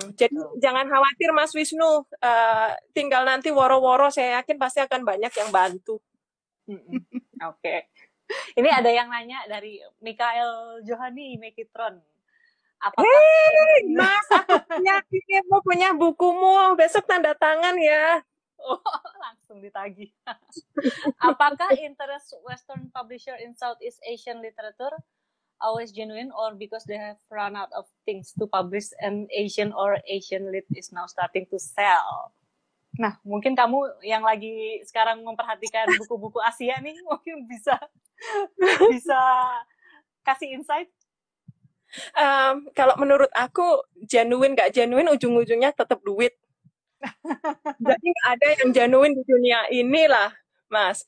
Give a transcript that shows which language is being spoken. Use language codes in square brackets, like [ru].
[id] Jadi jangan khawatir Mas Wisnu, tinggal nanti woro-woro, saya yakin pasti akan banyak yang bantu. Oke. Ini ada yang nanya dari Mikael Johani Mekitron. Apakah Mas, aku punya bukumu, besok tanda tangan ya. Oh, langsung ditagih. Apakah [en] interest Western publisher in Southeast Asian literature always genuine, or because they have run out of things to publish and Asian or Asian lit is now starting to sell? [id] Nah, mungkin kamu yang lagi sekarang memperhatikan buku-buku Asia nih, mungkin bisa kasih insight. Kalau menurut aku, genuine nggak genuine, ujung-ujungnya tetap duit. Jadi nggak ada yang genuine di dunia ini lah, Mas.